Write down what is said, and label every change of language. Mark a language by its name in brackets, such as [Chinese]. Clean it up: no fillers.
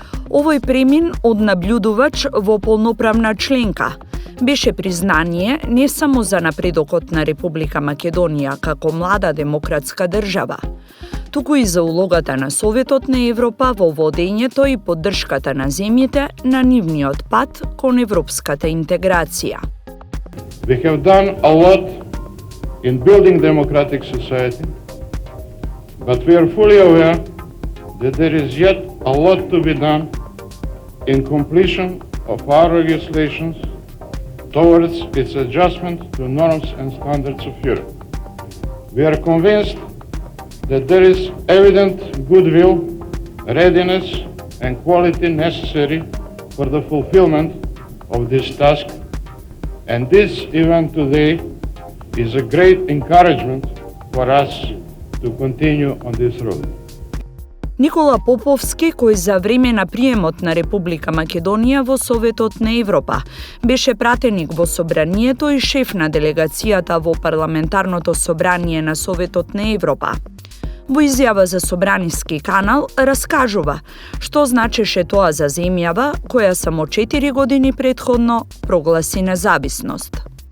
[Macedonian] Овој премин од наблюдувач во полноправна членка беше признание не само за напредокот на Република Македонија како млада демократска држава, туку и за улогата на Советот на Европа во водењето и поддршката на земјите на нивниот пат кон европската интеграција. [English] We have done a lot in building democratic society, but we are fully aware that there is yet a lot to be done in completion of our legislations towards its adjustment to norms and standards of Europe. We are convinced that there is evident goodwill, readiness and quality necessary for the fulfillment of this task, and this event today is a great encouragement for us to continue on this road. [Macedonian] Никола Поповски, кој за време на приемот на Република Македонија во Советот на Европа беше пратеник во собранието и шеф на делегацијата во Парламентарното собрание на Советот на Европа, во изјава за Собраниски канал раскажува што значеше тоа за земјава која само 4 години претходно прогласи независност.